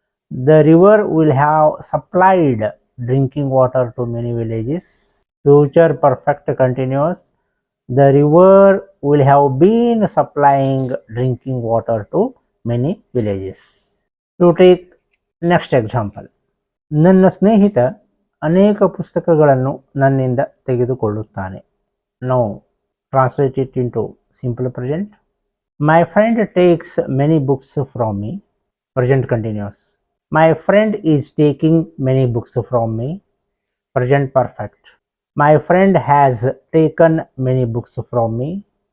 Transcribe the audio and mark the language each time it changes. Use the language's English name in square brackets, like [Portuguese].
[English] The river will have supplied drinking water to many villages. Future perfect continuous. The river will have been supplying drinking water to many villages. You take next example. [Kannada] ನನ್ನ ಸ್ನೇಹಿತ ಅನೇಕ ಪುಸ್ತಕಗಳನ್ನು ನನ್ನಿಂದ ತೆಗೆದುಕೊಳ್ಳುತ್ತಾನೆ. [English] Now translate it into simple present. My friend takes many books from me. Present continuous. My friend is taking many books from me. Present perfect. My friend has taken many books from me.